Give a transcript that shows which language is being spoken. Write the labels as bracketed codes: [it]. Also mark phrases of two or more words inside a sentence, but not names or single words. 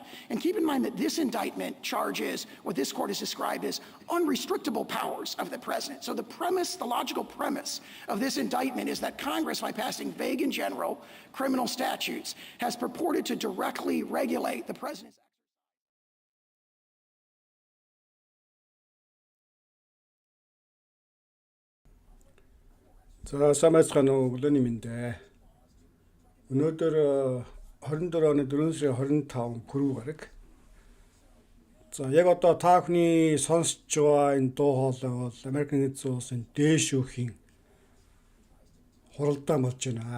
[en] And keep in mind that this indictment charges what this court has described as unrestrictable powers of the president. So the logical premise of this indictment is that Congress, by passing vague and general criminal statutes, has purported to directly regulate the president's. [mn] За самайцхан өглөөний мэндэ. Өнөөдөр 24 оны 4 сарын 25 пүрэв гараг. За яг одоо та бүхний сонсож байгаа энэ дуу хоолой бол Америкийн нэгдсэн улсын дээд шүүхийн хуралдаан болж байна.